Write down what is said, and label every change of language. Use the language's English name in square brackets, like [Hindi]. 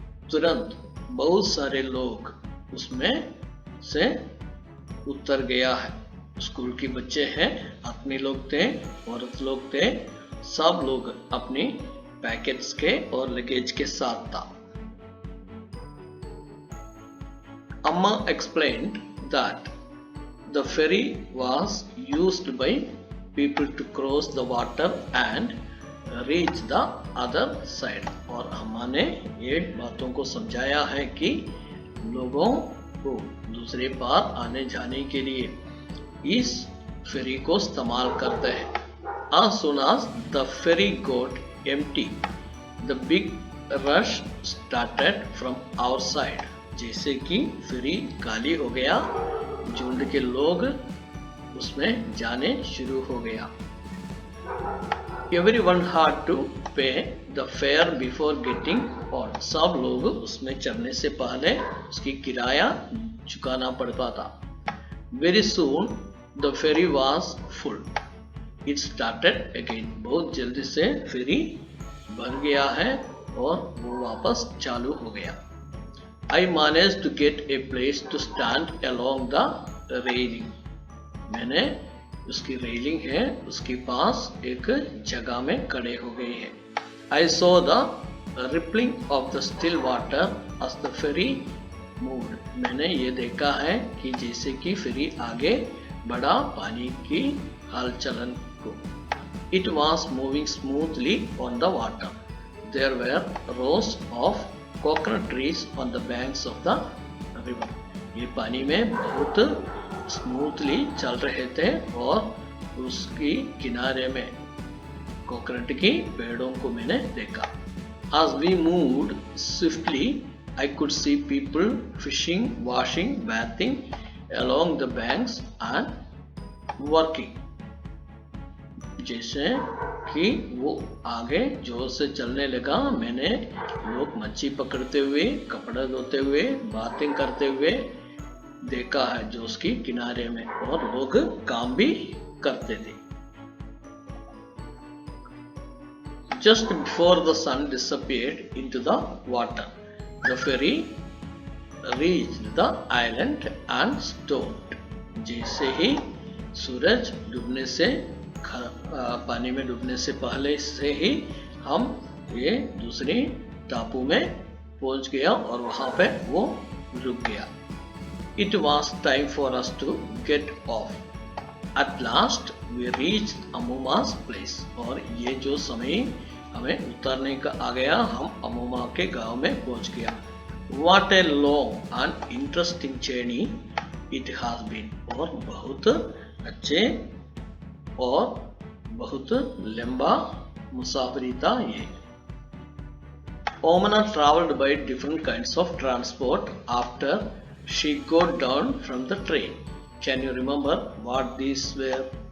[Hindi] तुरंत बहुत सारे लोग उसमें से उतर गया है। स्कूल के बच्चे हैं, आदमी लोग थे, औरत लोग थे, सब लोग अपनी पैकेट्स के और लगेज के साथ था। [English] Amma explained that the ferry was used by people to cross the water and reach the other side। [Hindi] और अम्मा ने ये बातों को समझाया है कि लोगों को दूसरे पार आने जाने के लिए इस फेरी को इस्तेमाल करते हैं। [English] As soon as the ferry got empty, the big rush started from our side। [Hindi] जैसे कि फेरी खाली हो गया, झुंड के लोग उसमें जाने शुरू हो गया। [English] Everyone had to pay the fare before getting on। [Hindi] सब लोग उसमें चढ़ने से पहले उसकी किराया चुकाना पड़ता था। [English] Very soon the ferry was full। It started again। [Hindi] बहुत जल्दी से फेरी भर गया है और वो वापस चालू हो गया। [English] I managed to get a place to stand along the railing। [Hindi] मैंने उसकी रेलिंग है उसके पास एक जगह में खड़े हो गए हैं। [English] I saw the rippling of the still water as the ferry moved। [Hindi] मैंने ये देखा है कि जैसे कि फेरी आगे बढ़ा पानी की हलचलन को। [English] It was moving smoothly on the water। There were rows of coconut trees on the banks of the river। [Hindi] ये पानी में बहुत स्मूथली चल रहे थे और उसकी किनारे में कोकोनट की पेड़ों को मैंने देखा। [English] As we moved swiftly, I could see people fishing, washing, bathing along the banks and working। [Hindi] जैसे कि वो आगे जोर से चलने लगा, मैंने लोग मच्छी पकड़ते हुए, कपड़े धोते हुए, बातें करते हुए देखा है जो उसकी किनारे में, और लोग काम भी करते थे। [English] Just before the sun disappeared into the water, the ferry reached the island and stopped। [Hindi] जैसे ही सूरज डूबने से पानी में डूबने से पहले से ही हम ये दूसरी टापू में पहुंच गया और वहां पे वो रुक गया। [English] It was time for us to get off। At last we reached Ammuma's place। [Hindi] और ये जो समय हमें उतरने का आ गया, हम अम्मुमा के गांव में पहुंच गया। [English] What a long and interesting journey it has been। [Hindi] और बहुत अच्छे और बहुत लंबा मुसाफरी था ये। [English] Omana traveled by different kinds of transport after she got down from the train। Can you remember what these were?